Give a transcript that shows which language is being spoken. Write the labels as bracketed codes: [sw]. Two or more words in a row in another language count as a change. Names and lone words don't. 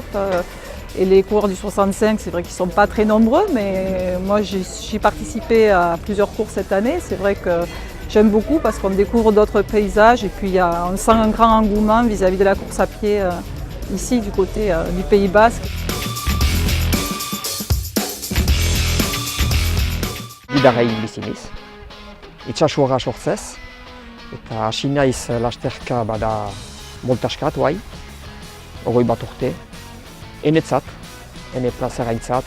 [fr] Et les coureurs du 65, c'est vrai qu'ils ne sont pas très nombreux, mais moi j'ai participé à plusieurs courses cette année. C'est vrai que j'aime beaucoup parce qu'on découvre d'autres paysages et puis on sent un grand engouement vis-à-vis de la course à pied ici du côté du Pays Basque. [eu] Bidarrain bizi niz. Itxasuaga sortzez, eta hasi naiz lasterka bada moltaskat, bai, 21 urte. Enetzat, ene plazeraintzat.